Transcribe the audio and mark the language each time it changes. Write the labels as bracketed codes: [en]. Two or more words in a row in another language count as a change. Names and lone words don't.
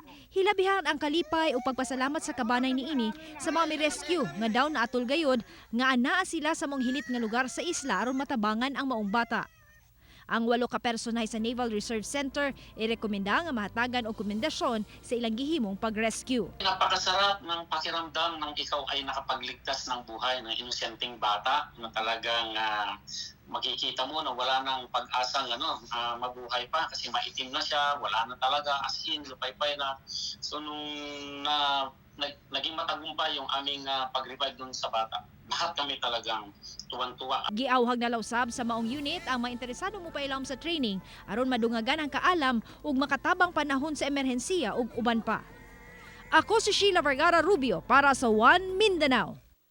[ceb] Hilabihan ang kalipay o pagpasalamat sa kabanay niini sa mga rescue nga daw na atol gayod nga anaa sila sa mong hilit nga lugar sa isla aron matabangan ang maong bata. Ang 8 ka personahe sa Naval Reserve Center irekomenda nga mahatagan og komendasyon sa ilang gihimong pag-rescue. [tl] Napakasarap ng pakiramdam ng ikaw ay nakapagligtas ng buhay ng inosenteng bata na talagang makikita mo na wala nang pag-asang mabuhay pa kasi maitim na siya, wala na talaga, [en] as in, [tl] lupay-pay na. So nung naging matagumpay yung aming pag-revive dun sa bata, lahat kami talagang tuwan-tuwa. [ceb] Giawhag na lausab sa maong unit ang mga interesado mo pailawom sa training aron madungagan ang kaalam ug makatabang panahon sa emerhensiya ug uban pa. Ako si Sheila Vergara Rubio para sa One Mindanao.